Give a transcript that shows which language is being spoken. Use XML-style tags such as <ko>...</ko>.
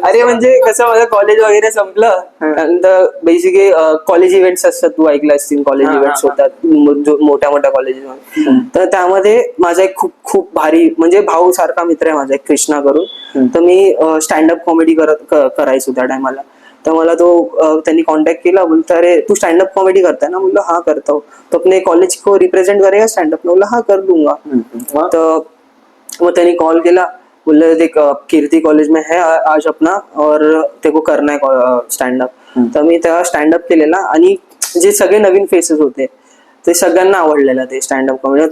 <mr>अरे म्हणजे कसं माझं कॉलेज वगैरे संपलं, नंतर बेसिकली कॉलेज इव्हेंट्स असतात, तू ऐकलं असतील, कॉलेज इव्हेंट्स होतात मोठ्या मोठ्या कॉलेजेसमध्ये. तर त्यामध्ये माझा एक खूप खूप भारी म्हणजे भाऊ सारखा मित्र आहे माझा एक, कृष्णा करून. तर मी स्टँडअप कॉमेडी करायचो त्या टायमाला. तर मला तो त्यांनी कॉन्टॅक्ट केला, बोलतो अरे तू स्टँडअप कॉमेडी करताय ना? बोललो</mr> <hi>हाँ करता हूँ. तो अपने कॉलेज को रिप्रेजेंट करेगा स्टँडअप? बोलला हाँ कर दूंगा.</hi> <mr>तर मग त्यांनी कॉल केला, बोलले</mr> <hi>देख कीर्ति कॉलेज में है आज अपना और ते को करना है स्टँडअप.</hi> <mr>तर मी तेव्हा स्टँडअप केलेला आणि जे सगळे नवीन फेसेस होते ते सगळ्यांना आवडलेलं ते स्टँडअप कॉमेडी.</mr>